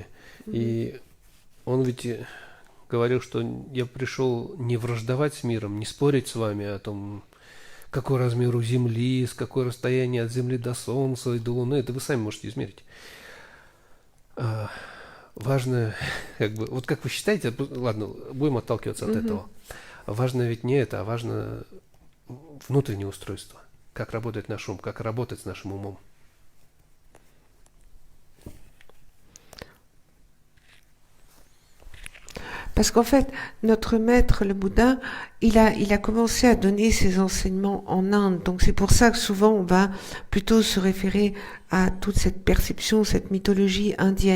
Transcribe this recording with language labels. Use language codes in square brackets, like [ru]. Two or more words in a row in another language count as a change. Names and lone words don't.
[ru] И он ведь говорил, что я пришел не враждовать с миром, не спорить с вами о том, какой размер у Земли, с какое расстояние от Земли до Солнца и до Луны. Это вы сами можете измерить. Важно, вот как вы считаете, ладно, будем отталкиваться от этого. Важно ведь не это, а важно внутреннее устройство. Как работает наш ум, как работать с нашим умом. [fr] Parce qu'en fait, notre maître, le Bouddha, il a commencé à donner ses enseignements en Inde. Donc c'est pour ça que souvent on va plutôt se référer à toute cette perception, cette mythologie indienne.